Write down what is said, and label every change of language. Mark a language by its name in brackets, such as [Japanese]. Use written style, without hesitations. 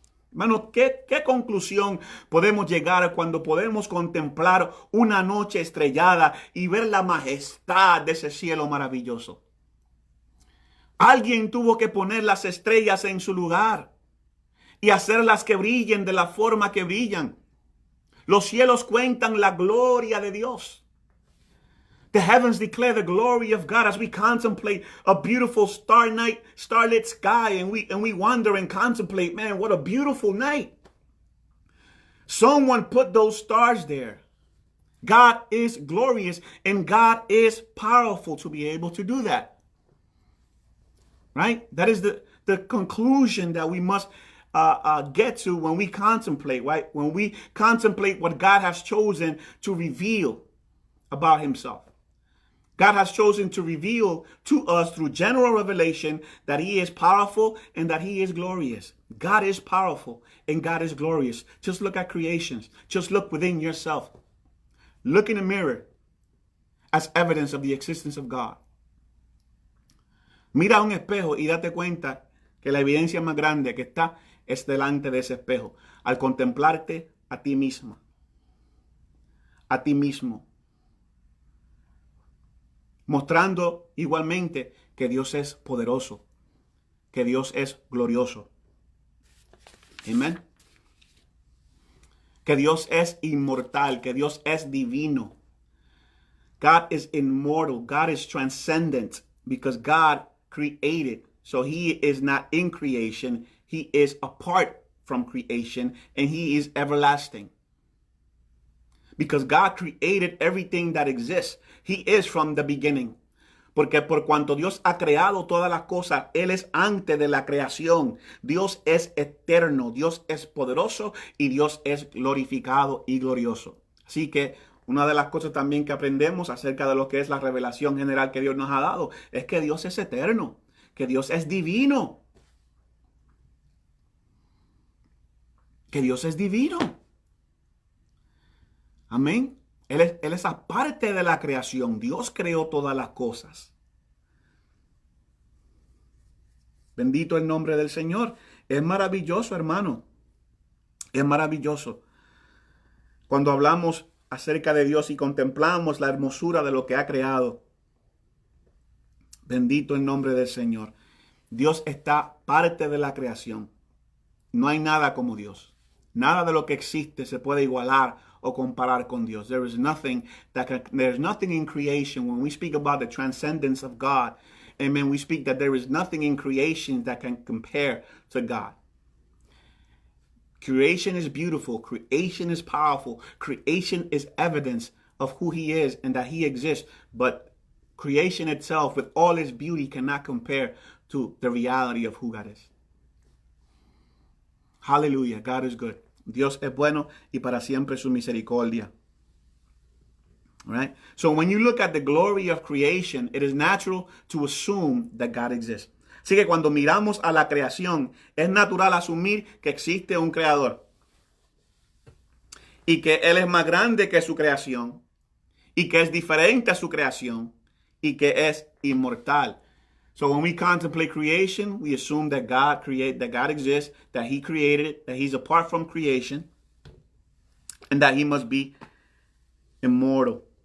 [Spanish] Hermano, ¿qué conclusión podemos llegar cuando podemos contemplar una noche estrellada y ver la majestad de ese cielo maravilloso? Alguien tuvo que poner las estrellas en su lugar y hacerlas que brillen de la forma que brillan. Los cielos cuentan la gloria de Dios. [English] The heavens declare the glory of God as we contemplate a beautiful starlit sky, and we wonder and contemplate, man, what a beautiful night. Someone put those stars there. God is glorious and God is powerful to be able to do that. Right? That is the conclusion that we must get to when we contemplate, right? When we contemplate what God has chosen to reveal about himself. God has chosen to reveal to us through general revelation that he is powerful and that he is glorious. God is powerful and God is glorious. Just look at creations. Just look within yourself. Look in the mirror as evidence of the existence of God. [Spanish] Mira un espejo y date cuenta que la evidencia más grande que está es delante de ese espejo. Al contemplarte a ti misma, a ti mismo. Mostrando igualmente que Dios es poderoso, que Dios es glorioso. Amén. Que Dios es inmortal, que Dios es divino. [English] God is immortal. God is transcendent because God created. So he is not in creation. He is apart from creation and he is everlasting. Because God created everything that exists. He is from the beginning. [Spanish] Porque por cuanto Dios ha creado todas las cosas, Él es antes de la creación. Dios es eterno, Dios es poderoso y Dios es glorificado y glorioso. Así que una de las cosas también que aprendemos acerca de lo que es la revelación general que Dios nos ha dado es que Dios es eterno, que Dios es divino, que Dios es divino. Amén. Él es aparte de la creación. Dios creó todas las cosas. Bendito el nombre del Señor. Es maravilloso, hermano. Es maravilloso. Cuando hablamos acerca de Dios y contemplamos la hermosura de lo que ha creado. Bendito el nombre del Señor. Dios está parte de la creación. No hay nada como Dios. Nada de lo que existe se puede igualar o comparar con Dios. [English] There's nothing in creation. When we speak about the transcendence of God, amen, we speak that there is nothing in creation that can compare to God. Creation is beautiful. Creation is powerful. Creation is evidence of who He is and that He exists. But creation itself, with all its beauty, cannot compare to the reality of who God is. Hallelujah. God is good. [Spanish] Dios es bueno y para siempre su misericordia. [English] All right? So when you look at the glory of creation, it is natural to assume that God exists. [Spanish] Así que cuando miramos a la creación, es natural asumir que existe un creador y que Él es más grande que su creación y que es diferente a su creación y que es inmortal. [English] So when we contemplate creation, we assume that God exists, that He created it, that He's apart from creation, and that He must be immortal.